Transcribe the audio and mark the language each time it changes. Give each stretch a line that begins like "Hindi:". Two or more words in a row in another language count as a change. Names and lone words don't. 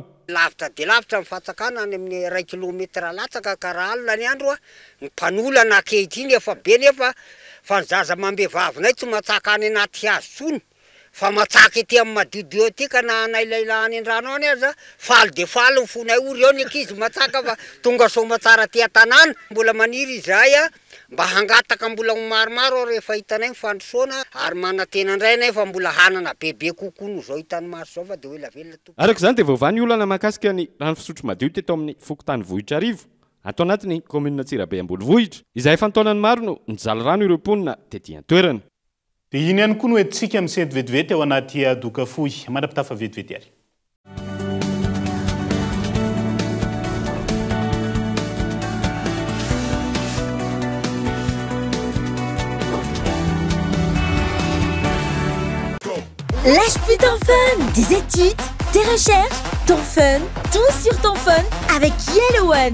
Malagasy: Lavitra dia lavitra mifatsakana any amin'ny 1 kilometera latsaka ka raha alina ny andro ny mpanolana ankehitriny efa be nefa fa ny zaza mambevavinay tsy matsaka any anaty hazo tsony fa matsaka ety amin'ny madiodio aty ka na nailailany an-drano any aza faly dia faly fonay ory eo ny ankizy matsaka fa tonga soma tsara ty an-tanàna mbola maniry izahay mba hangataka mbola maromaro rehefa hitanay mifandrosoana ary manantena indray nay fa mbola hanana bebe kokoa no zao hitany maso zao fa dia hoe lavelona tompoko. Araka izany dia vaovany olana mahakasika ny rano fisotro madio teto amin'ny fokotany Vohitra Arivo atao anatin'ny commune Tsirabe Ambodivohitra izay efa ntaonany maro no nijaly rano ireo mponina tetỳ an-toerana. Dia iny ihany koa no entsika misety vetivety ao anaty doka fohy manapitafa vetivety ary.
French: Lâche plus ton fun, des études, tes recherches, ton fun, tout sur ton fun avec Yellow One.